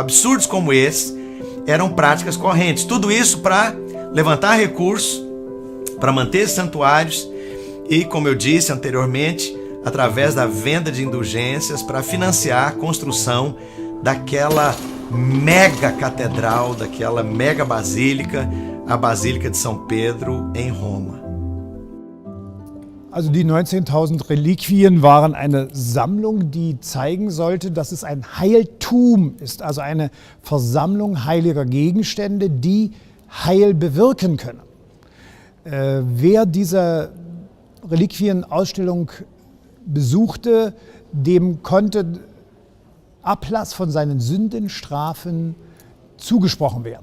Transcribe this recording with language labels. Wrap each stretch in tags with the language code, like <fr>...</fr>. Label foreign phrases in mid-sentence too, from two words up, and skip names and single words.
<pt>Absurdos como esses eram práticas correntes. Tudo isso para levantar recursos, para manter santuários e, como eu disse anteriormente, através da venda de indulgências para financiar a construção daquela mega catedral, daquela mega basílica, a Basílica de São Pedro em Roma.</pt> <de>Also die 19.000 Reliquien waren eine Sammlung, die zeigen sollte, dass es ein Heiltum ist, also eine Versammlung heiliger Gegenstände, die Heil bewirken können. Wer diese Reliquienausstellung besuchte, dem konnte Ablass von seinen Sündenstrafen zugesprochen werden.</de>